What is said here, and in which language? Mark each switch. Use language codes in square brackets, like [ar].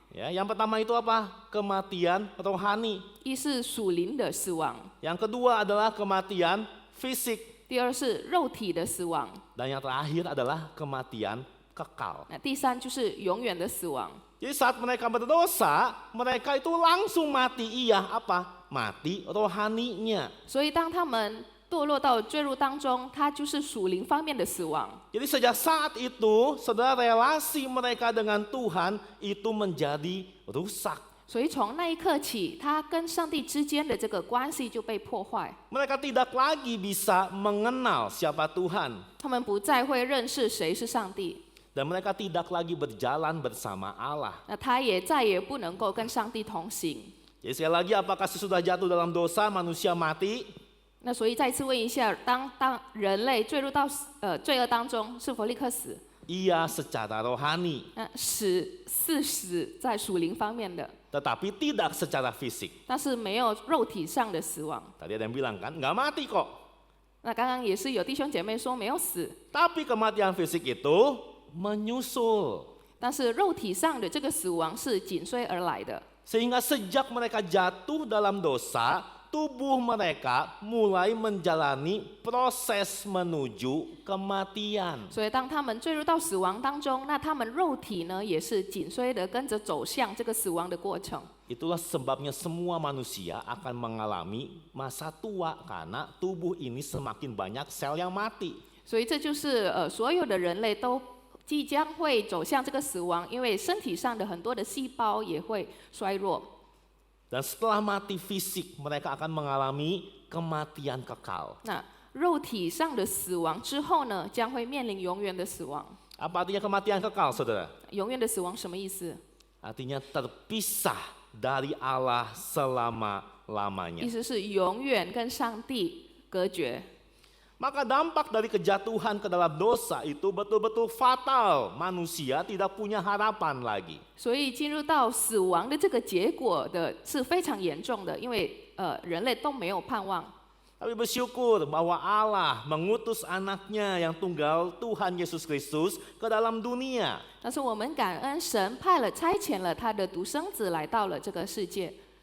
[id] Ya, yang pertama itu apa? Kematian rohani. [zh] 一是属灵的死亡， [id] Yang kedua adalah kematian fisik. [zh] 第二是肉体的死亡， [id] Dan yang terakhir adalah kematian kekal. [zh] 那第三就是永远的死亡。 [id] Jadi saat mereka berdosa, mereka itu langsung mati. Iya, apa? Mati rohaninya. [zh] 所以当他们堕落到坠入当中，它就是属灵方面的死亡。 [id] Jadi sejak saat itu, saudara, relasi mereka dengan Tuhan itu menjadi rusak. [zh] 所以从那一刻起，他跟上帝之间的这个关系就被破坏。 [id] Mereka tidak lagi bisa mengenal siapa Tuhan. [zh] 他们不再会认识谁是上帝， [id] Dan mereka tidak lagi berjalan bersama Allah. [zh] 那他也再也不能够跟上帝同行。 [id] Jadi sekali lagi, apakah sesudah jatuh dalam dosa manusia mati? [zh] 那所以再次问一下，当人类坠入到罪恶当中，是否立刻死？ [id] Iya, secara rohani, [zh] 死在属灵方面的， [id] tetapi tidak secara fisik. [zh] 但是没有肉体上的死亡。 [id] Tadi ada yang bilang kan, nggak mati kok. [zh] 那刚刚也是有弟兄姐妹说没有死， [id] Tapi kematian fisik itu menyusul. [zh] 但是肉体上的这个死亡是紧随而来的。 [id] Sehingga sejak mereka jatuh dalam dosa, tubuh mereka mulai menjalani proses menuju kematian. [zh] 所以当他们坠入到死亡当中，那他们肉体呢也是紧随的跟着走向这个死亡的过程。 [id] Itulah sebabnya semua manusia akan mengalami masa tua karena tubuh ini semakin banyak sel yang mati. [zh] 所以这就是所有的人类都即将会走向这个死亡，因为身体上的很多的细胞也会衰弱。 [id] Dan setelah mati fisik, mereka akan mengalami kematian kekal. [zh] 那肉体上的死亡之后呢，将会面临永远的死亡。 [id] Apa artinya kematian kekal, saudara? [zh] 永远的死亡什么意思？ [id] Artinya terpisah dari Allah selama-lamanya. [zh] 意思是永远跟上帝隔绝。 [id] Maka dampak dari kejatuhan ke dalam dosa itu betul-betul fatal. Manusia tidak punya harapan lagi. [zh] 所以进入到死亡的这个结果的是非常严重的，因为人类都没有盼望。 [id] Tapi bersyukur bahwa Allah mengutus anaknya yang tunggal Tuhan Yesus Kristus ke dalam dunia. [zh] 但是我们感恩神差遣了他的独生子来到了这个世界。